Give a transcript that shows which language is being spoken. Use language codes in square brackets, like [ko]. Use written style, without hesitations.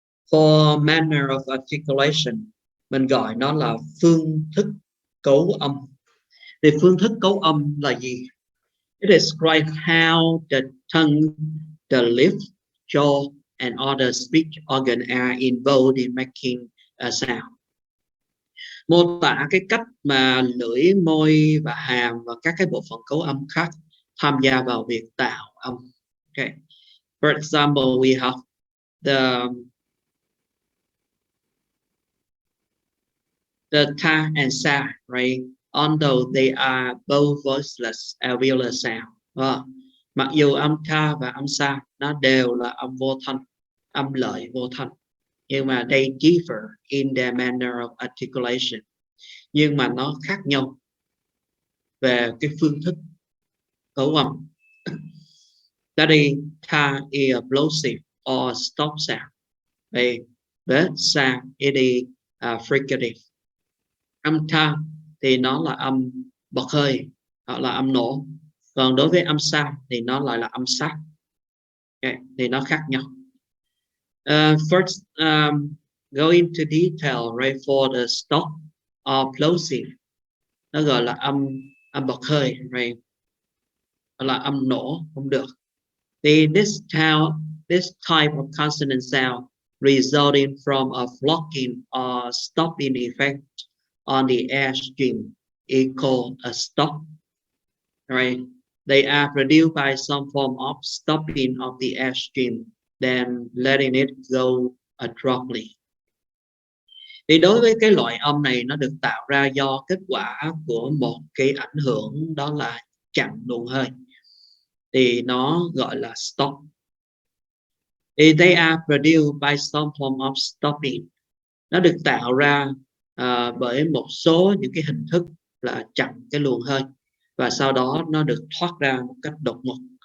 [en] For manner of articulation, [vi] mình gọi nó là phương thức cấu âm. Thì phương thức cấu âm là gì? [en] It describes how the tongue, the lips, jaw, and other speech organs are involved in making a sound. [vi] mô tả cái cách mà lưỡi, môi và hàm và các cái bộ phận cấu âm khác tham gia vào việc tạo âm. [en] Okay. For example, we have the ta and sa, right? Although they are both voiceless alveolar sound. [vi] Mặc dù âm ta và âm sa nó đều là âm vô thanh, âm lợi vô thanh, nhưng mà [en] they differ in their manner of articulation. [vi] Nhưng mà nó khác nhau về cái phương thức cấu âm. [en] Study ta is a plosive or stop sound. Với sa it is fricative. [vi] Âm ta thì nó là âm bật hơi hoặc là âm nổ, còn đối với âm sa thì nó lại là âm sát. Okay. Thì nó khác nhau. [en] First, go into detail, right, for the stop or plosive. [vi] Nó gọi là âm bật hơi, right, là âm nổ không được. [en] This type of consonant sound resulting from a flocking or stopping effect on the air stream is called a stop. Right? They are produced by some form of stopping of the air stream, then letting it go abruptly. [vi] Thì đối với cái loại âm này nó được tạo ra do kết quả của một cái ảnh hưởng, đó là chặn luồng hơi, thì nó gọi là stop. [en] They are produced by some form of stopping. [vi] Nó được tạo ra bởi một số những cái hình thức là chặn cái luồng hơi, và sau đó nó được thoát ra một cách đột ngột.